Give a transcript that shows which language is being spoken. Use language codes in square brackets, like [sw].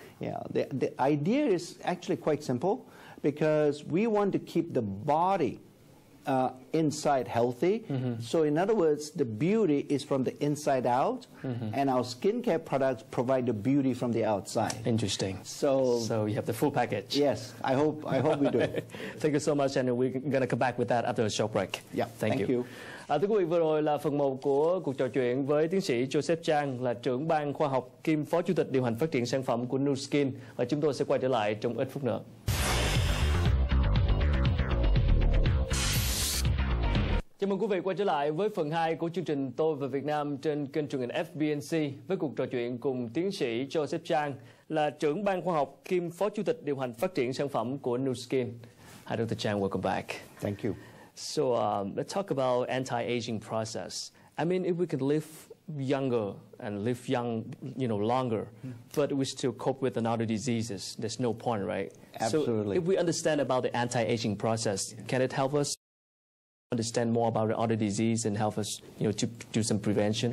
[en] Yeah, the idea is actually quite simple, because we want to keep the body inside healthy. So in other words, the beauty is from the inside out, and our skincare products provide the beauty from the outside. Interesting. So you have the full package. yes, I hope we do. Thank you so much, and we're going to come back with that after a short break. Yeah, thank you. [vi] Thưa quý vị, vừa rồi là phần 1 của cuộc trò chuyện với tiến sĩ Joseph Chang, là trưởng ban khoa học kiêm phó chủ tịch điều hành phát triển sản phẩm của NuSkin, và chúng tôi sẽ quay trở lại trong ít phút nữa. Chào mừng quý vị quay trở lại với phần 2 của chương trình Tôi về Việt Nam trên kênh truyền hình FBNC với cuộc trò chuyện cùng tiến sĩ Joseph Chang, là trưởng ban khoa học kiêm phó chủ tịch điều hành phát triển sản phẩm của NuSkin. [en] Hi, Dr. Chang, welcome back. Thank you. So let's talk about anti-aging process. I mean, if we can live younger and live young, longer, but we still cope with another diseases, there's no point, right? Absolutely. So if we understand about the anti-aging process, can it help us understand more about the other disease and help us, to do some prevention?